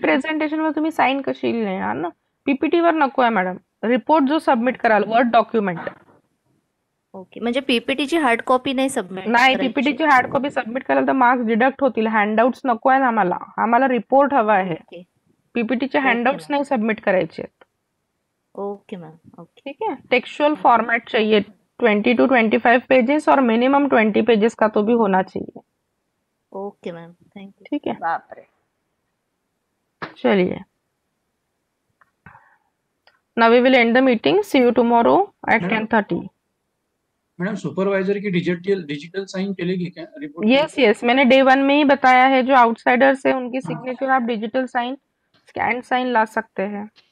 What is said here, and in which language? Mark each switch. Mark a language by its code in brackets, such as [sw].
[mr] Presentation वर तुम्ही sine कशी लिहिणार ना? पीपीटी वर नको आहे मॅडम, रिपोर्ट जो सबमिट कराल वर्ड डॉक्युमेंट. ओके, म्हणजे पीपीटीची हार्ड कॉपी नाही सबमिट? नाही, पीपीटीची हार्ड कॉपी सबमिट कराल तर मार्क्स डिडक्ट होतील. हँडआउट्स नको आहे आम्हाला, आम्हाला रिपोर्ट हवा आहे. पीपीटीचे हँडआउट्स नाही सबमिट करायचे. Okay ma'am. ओके [hi] ठीक है. टेक्सचुअल फॉर्मेट चाहिए 20 to 25 पेजेस और मिनिमम 20 पेजेस का तो भी होना चाहिए. Okay ma'am, thank you. ठीक है. बाप रे. [en] चलिए, now we will end the meeting. See you tomorrow at 10:30. [hi] Madam supervisor की डिजिटल साइन चलेगी क्या रिपोर्ट? यस, मैंने डे 1 में ही बताया है, जो आउटसाइडर्स है उनकी सिग्नेचर आप डिजिटल साइन, स्कैन साइन ला सकते हैं.